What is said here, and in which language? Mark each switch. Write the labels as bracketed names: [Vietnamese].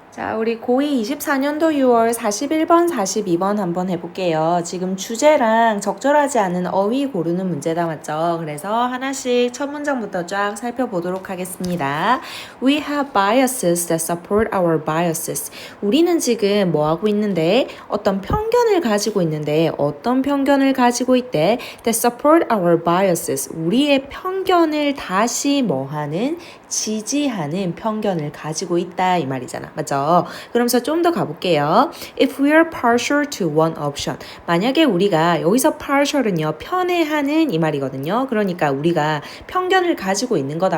[Korean] 자, 우리 고2 24년도 6월 41번, 42번 한번 해볼게요. 지금 주제랑 적절하지 않은 어휘 고르는 문제다, 맞죠? 그래서 하나씩 첫 문장부터 쫙 살펴보도록 하겠습니다. [English] We have biases that support our biases. [Korean] 우리는 지금 뭐 하고 있는데? 어떤 편견을 가지고 있는데 어떤 편견을 가지고 있대? [English] That support our biases. [Korean] 우리의 편견을 다시 뭐 하는? 지지하는 편견을 가지고 있다 이 말이잖아. 맞죠? 그러면서 좀 더 가볼게요. [English] If we are partial to one option. [Korean] 만약에 우리가 여기서 partial은요. 편애하는 이 말이거든요. 그러니까 우리가 편견을 가지고 있는 거다.